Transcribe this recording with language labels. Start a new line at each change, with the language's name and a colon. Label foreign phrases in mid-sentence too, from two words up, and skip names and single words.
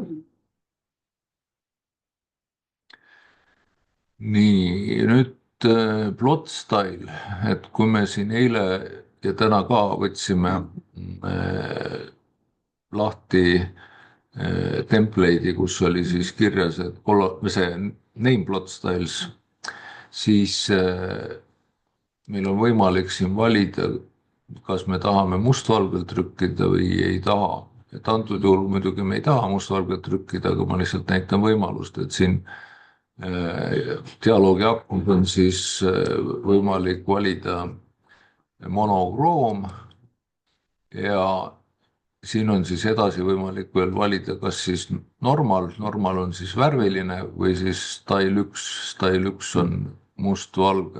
Estonian: Nii, nüüd
English: plot style,
Estonian: et kui me siin eile ja täna ka võtsime lahti template'i, kus oli siis kirjas, et see
English: name plot styles,
Estonian: siis meil on võimalik siin valida, kas me tahame mustvalgel trükkida või ei taha. Et antud juhul muidugi me ei taha mustvalgelt trükkida, aga ma lihtsalt näitan võimalust, et siin dialoogi aknus on siis võimalik valida monokroom ja siin on siis edasi võimalik veel valida, kas siis normal on siis värviline või siis style 1 on mustvalge.